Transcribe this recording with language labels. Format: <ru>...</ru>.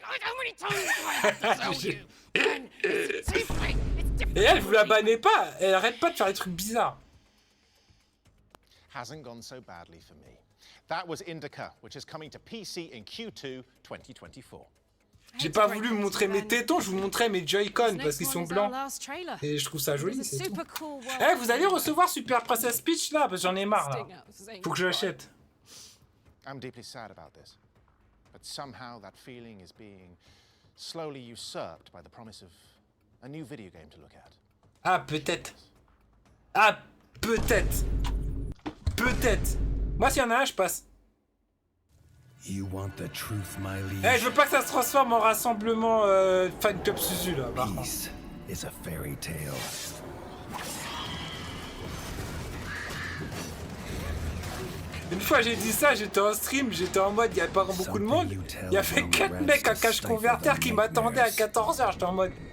<en>How many times do I have to tell you? Ben, it's a tiefling! It's different.</en> <fr>Et elle, vous la bannez pas. Elle arrête pas de faire des trucs bizarres.</fr> <en>Hasn't gone so badly for me. That was Indica, which is coming to PC in Q2 2024.</en> <fr>J'ai pas voulu vous montrer mes tétons, je vous montrais mes Joy-Con parce qu'ils sont blancs. Et je trouve ça joli, c'est tout. Eh, vous allez recevoir Super Princess Peach là, parce que j'en ai marre là. Faut que je l'achète.</fr> <en>I'm deeply sad about this, but somehow that feeling is being slowly usurped by the promise of a new video game to look at.</en> <fr>Ah, peut-être. Ah, peut-être. Peut-être. Moi, s'il y en a un, je passe.</fr> <en>You want the truth, my liege?</en> <fr>Eh, je veux pas que ça se transforme en rassemblement fan club Suzu là.</fr> <en>Peace is a fairy tale.</en> <fr>Une fois j'ai dit ça, j'étais en stream, j'étais en mode, il y avait pas beaucoup de monde. Il y avait 4 mecs à cache converter qui m'attendaient à 14h, j'étais en mode.</fr>